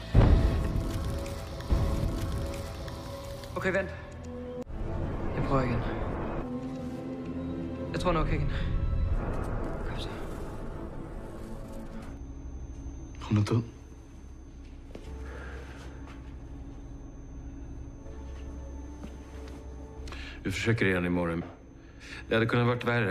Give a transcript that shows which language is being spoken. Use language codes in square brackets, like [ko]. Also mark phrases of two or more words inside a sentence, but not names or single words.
[da] Okay, vent. Jeg prøver igen. Jeg tror nok igen. Kom så. Hun er død. [sv] Vi försöker igen imorgon. Det hade kunnat varit värre.